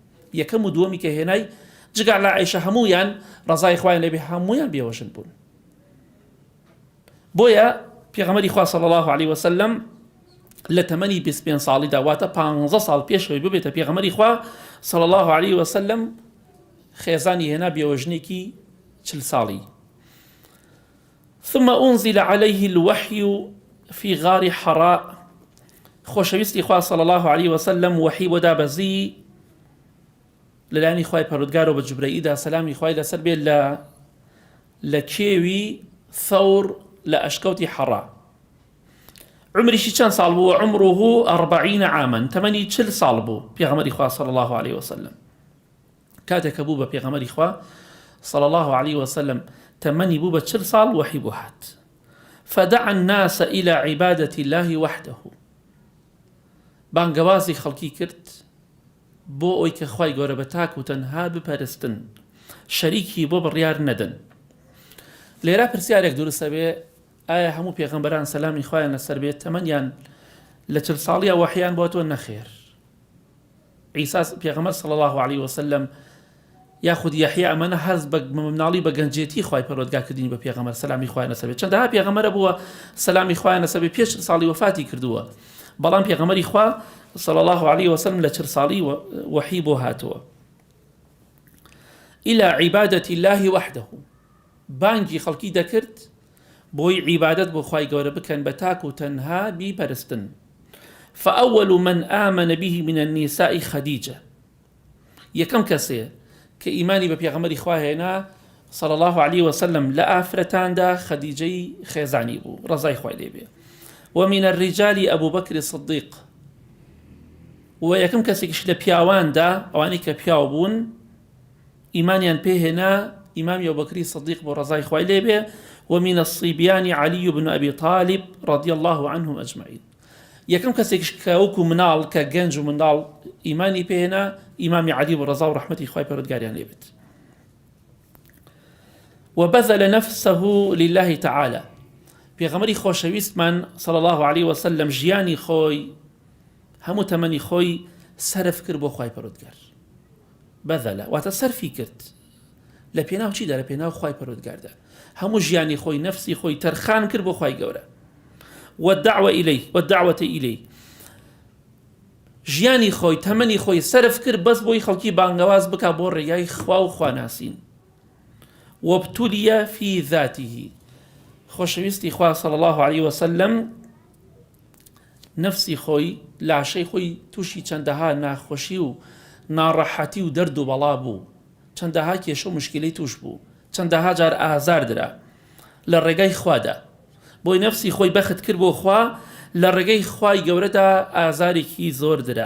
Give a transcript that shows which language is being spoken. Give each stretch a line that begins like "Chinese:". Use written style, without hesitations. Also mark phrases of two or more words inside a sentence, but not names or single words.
Central Kurdish: یەکەم و دووەمی کە هێنای جگە لە عایشە هەموویان ڕەزای خوای لێ بێت، هەموویان بێوەژن بوون. بۆیە پێغەمبەری خوا
Arabic: صلی الله عليه وسلم
Central Kurdish: لە تەمەنی 25 ساڵیدا، واتە 15 ساڵ پێشەوەی ببێتە پێغەمبەری خوا
Arabic: صلی الله عليه وسلم،
Central Kurdish: خێزانی هێنا بێوەژنێکی 40 ساڵی.
Arabic: ثم أنزل عليه الوحي في غار حراء.
Central Kurdish: خۆشەویستی خوا
Arabic: صلی الله عليه وسلم
Central Kurdish: وحی بۆ دابەزی لەلایەنی خوای پەروەردگار و بە جوبرەئیلدا سەلامی خوای لەسەر بێت لە کێوی ثەور لە ئەشکەوتی حەڕا. عمریشی چەند ساڵ بوو؟
Arabic: عمره 40 عاما،
Central Kurdish: تەمەنی 40 ساڵ بوو پێغەمبەری خوا
Arabic: صلی الله عليه وسلم.
Central Kurdish: کاتێک کە بوو بە پێغەمبەری خوا
Arabic: صلی الله عليه وسلم
Central Kurdish: تەمەنی بوو بە 40 ساڵ، وحی بۆ هات.
Arabic: فدعا الناس إلى عبادة الله وحده.
Central Kurdish: بانگەوازی خەڵکی کرد بۆ ئەوەی کە خوای گەورە بە تاک و تەنها بپەرستن، شەریکی بۆ بڕیار نەدەن. لێرە پرسیارێک دروستە بێ، ئایا هەموو پێغەمبەران سەلامی خوایان لەسەر بێت تەمەنیان لە 40 ساڵیە وحیان بۆتەوە؟ نەخێر. عیسا پێغەمبەر
Arabic: صلی الله عليه وسلم
Central Kurdish: یاخود یحیی ئەمانە هەز بە مناڵی بە گەنجێتی خوای پەروەردگار کردنی بە پێغەمبەر سەلامی خوایان لەسەر بێت. چەندەها پێغەمبەرە بووە سەلامی خوایان لەسەر بێت پێش ساڵی وفاتی کردووە، بەڵام پێغەمبەری خوا
Arabic: صلی الله عليه وسلم
Central Kurdish: لە 40 ساڵی وحی بۆ هاتووە.
Arabic: إلى عبادة الله وحده.
Central Kurdish: بانگی خەڵکی دەکرد بۆی عیبادەت بۆ خوای گەورە بکەن بە تاک و تەنها بیپەرستن.
Arabic: فأول من آمن به من النساء خديجة.
Central Kurdish: یەکەم کەسێ کە ئیمانی بە پێغەمبەری خوا هێنا
Arabic: صلی الله عليه وسلم
Central Kurdish: لە ئافرەتاندا خەدیجەی خێزانی بوو، ڕەزای خوای لێ بێ.
Arabic: ومن الرجال أبو بكر الصديق.
Central Kurdish: ويكم كسيكش لبياوان دا أواني كبياو بون إيمانيان بيهنا إمام أبو بكر الصديق برزاي خواليبه.
Arabic: ومن الصبيان علي بن أبي طالب رضي الله عنهم أجمعين.
Central Kurdish: يكم كسيكش كاوكو منال كجنج منال إيماني بيهنا إمام علي برزا ورحمة خوي بردقاريان ليبت.
Arabic: وبذل نفسه لله تعالى.
Central Kurdish: پێغەمبەری خۆشەویستمان
Arabic: صلی الله عليه وسلم
Central Kurdish: ژیانی خۆی هەموو تەمەنی خۆی سەرف کرد بۆ خوای پەروەردگار. بەذەلە واتە سەرفی کرد لە پێناو چیدا؟ لە پێناو خوای پەروەردگاردا. هەموو ژیانی خۆی نەفسی خۆی تەرخان کرد بۆ خوای گەورە.
Arabic: والدعوة إليه.
Central Kurdish: ژیانی خۆی تەمەنی خۆی سەرف کرد بەس بۆی خەڵکی بانگەواز بکا بۆ ڕێگای خوا و خواناسین.
Arabic: وابتلي في ذاته.
Central Kurdish: خۆشەویستی خوا
Arabic: صلی الله عليه وسلم
Central Kurdish: نفسی خۆی لاشەی خۆی تووشی چەندەها ناخۆشی و ناڕەحەتی و دەرد و بەڵا بوو، چەندەها کێشە و مشکلەی توش بوو، چەندەها جار ئازار درا لە ڕێگای خوادا، بۆی نفسی خۆی بەخت کرد بۆ خوا، لە ڕێگەی خوای گەورەدا ئازارێکی زۆر درا.